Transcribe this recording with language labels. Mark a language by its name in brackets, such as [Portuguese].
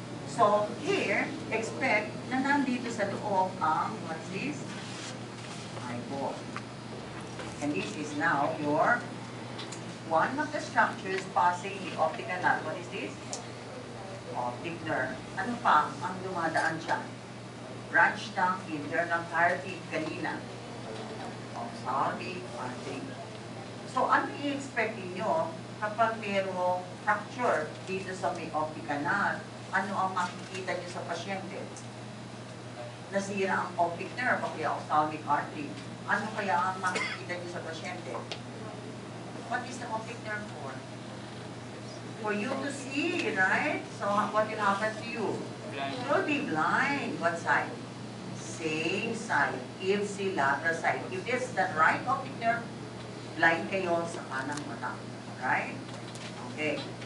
[English] So, here, expect [Filipino] na nandito sa loob ang, [English] what's this? Eyeball. And this is now your, one of the structures passing the optic canal. What is this? Optic nerve. [Filipino] Ano pa ang dumadaan siya? [English] Branch ng internal carotid kanina. Ophthalmic artery. [Filipino] So, ano i-expect niyo kapag mayroong fracture dito sa may optic canal? Ano ang makikita niyo sa pasyente? Nasira ang optic nerve o kaya ophthalmic artery. Ano kaya ang makikita niyo sa pasyente? [English] What is the optic nerve for? For you to see, right? So what will happen to you? You will be blind. What side? Same side. Ipsilateral side. If this is the right optic nerve, blind [Filipino] kayo sa kanang mata. [English] Right? Okay.